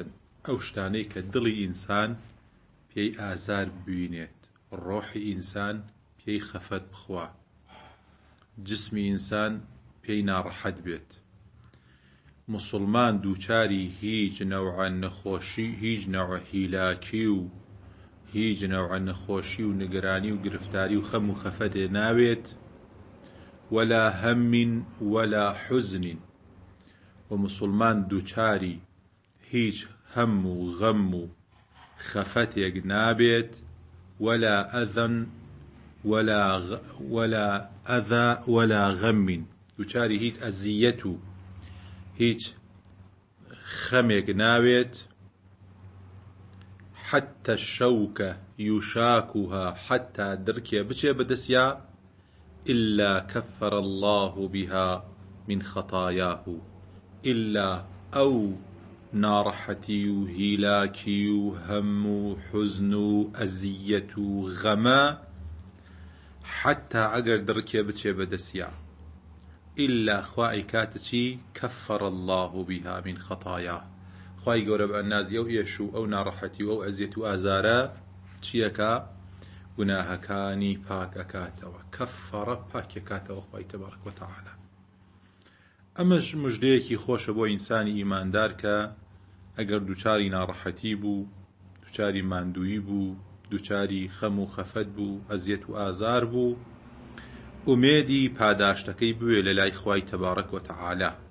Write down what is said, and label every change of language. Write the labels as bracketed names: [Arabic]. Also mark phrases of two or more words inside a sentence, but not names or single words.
[Central Kurdish] ئەو شتانەی کە دڵی ئینسان پێی ئازار ببینێت، ڕۆحی ئینسان پێی خەفەت بخوا، جسمی ئینسان پێی ناڕەحەت بێت. مسلمان دووچاری هیچ نەوعە نەخۆشی، هیچ نەوعە هیلاکی و هیچ نەوعە نەخۆشی و نگرانی و گرفتاری و خەم و خەفەتێ ناوێت. [Arabic] ولا هم ولا حزن. [Central Kurdish] ومسلمان دووچاری هیچ هەم و غەم و خەفەتێک نابێت. [Arabic] ولا ئەذەن ولا ئەذا ولا غەم. [Central Kurdish] دووچاری هیچ ئەزیەت و هیچ خەمێک ناوێت. [Arabic] حتى الشوكة يشاكها، [Central Kurdish] حتى دركي بچێ بەدەستیا، [Arabic] إلا كفر الله بها من خطاياه. [Central Kurdish] إلا أو ناڕەحەتی و هیلاکی و هەم و حزن و ئەزیەت و غەمە حتى ئەگەر دڕکێ بچێ بەدەستیا، إلا خوای کاتە چی؟ [Arabic] كفر الله بها من خطاياه. [Central Kurdish] خوای گەورە بە ئەنازی ئەو ئێش و ئەو ناڕەحەتی و ئەو ئەزیەت و ئازارە چیەکە؟ گوناهەکانی پاک ئەکاتەوە. کەفەڕە پاک ئەکاتەوە خوای [Arabic] تەبارەک وتەعالا. [Central Kurdish] ئەمەش موژدەیەکی خۆشە بۆ ئینسانی ئیماندار کە ئەگەر دووچاری ناڕەحەتی بوو، دووچاری ماندووی بوو، دووچاری خەم و خەفەت بوو، ئەزیەت و ئازار بوو، ئومێدی پاداشتەکەی بوێ لە لای خوای [Arabic] تەبارەک وتەعالا.